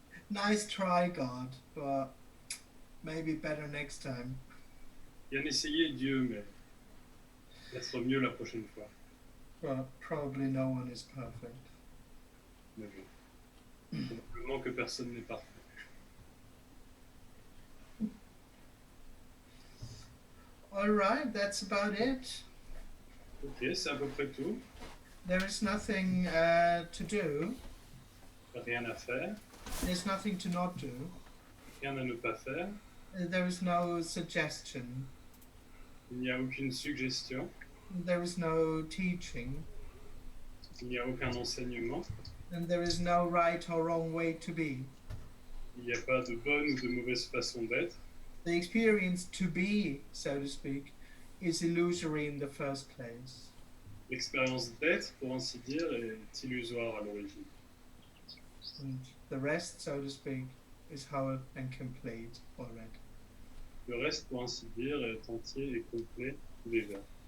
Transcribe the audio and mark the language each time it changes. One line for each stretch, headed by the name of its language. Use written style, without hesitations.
English: Nice try, God, but maybe better next time.
French: Bien essayé, Dieu, mais peut-être mieux la prochaine fois.
English: But probably no one is perfect.
French: Mais bon. Probablement que personne n'est parfait.
English: All right, that's about it.
French: Ok, c'est à peu près tout.
English: There is nothing to do.
French: Rien à faire,
English: There's nothing to not do.
French: rien à ne pas faire.
English: There is no suggestion.
French: Il n'y a aucune suggestion,
English: There is no teaching.
French: il n'y a aucun enseignement,
English: And there is no right or wrong way to be.
French: il n'y a pas de bonne ou de mauvaise façon d'être.
English: The experience to be, so to speak, is illusory in the first place.
French: L'expérience d'être, pour ainsi dire, est illusoire à l'origine.
English: And the rest, so to speak, is whole and complete already.
French: Le reste, pour ainsi dire, est entier et complet déjà.